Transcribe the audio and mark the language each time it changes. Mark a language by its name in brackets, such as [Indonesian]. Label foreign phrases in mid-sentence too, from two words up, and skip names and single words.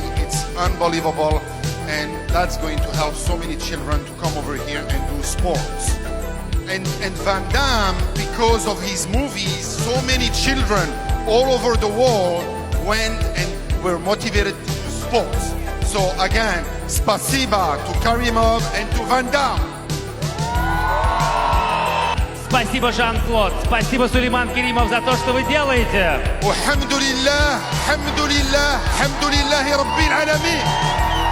[English] It's unbelievable, and that's going to help so many children to come over here and do sports. And Van Damme, because of his movies, so many children all over the world went and were motivated to do sports. So again, спасибо to Kerimov and to Van Damme. [Russian] Спасибо, Жан-Клод. Спасибо, Сулейман Керимов, за то, что вы делаете. [Arabic] والحمد لله الحمد لله الحمد لله رب العالمين.